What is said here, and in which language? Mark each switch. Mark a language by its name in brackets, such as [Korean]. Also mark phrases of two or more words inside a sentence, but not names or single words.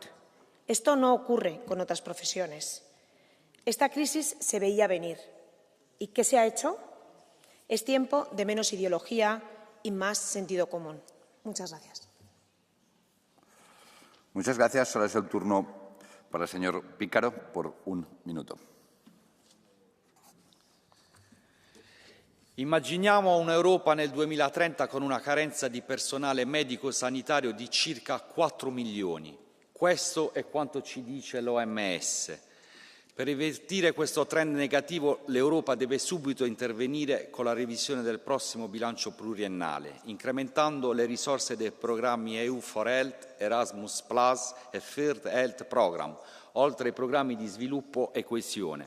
[Spanish] Esto no ocurre con otras profesiones. Esta crisis se veía venir. ¿Y qué se ha hecho? Es tiempo de menos ideología y más sentido común. Muchas gracias. Muchas gracias. Ahora es el turno para el señor Pícaro por un minuto. [Italian] Immaginiamo un'Europa nel 2030 con una carenza di personale medico-sanitario di circa 4 milioni. Questo è quanto ci dice l'OMS. Per revertire questo trend negativo l'Europa deve subito intervenire con la revisione del prossimo bilancio pluriennale, incrementando le risorse dei programmi EU for Health, Erasmus Plus e Third Health Program, oltre ai programmi di sviluppo e coesione.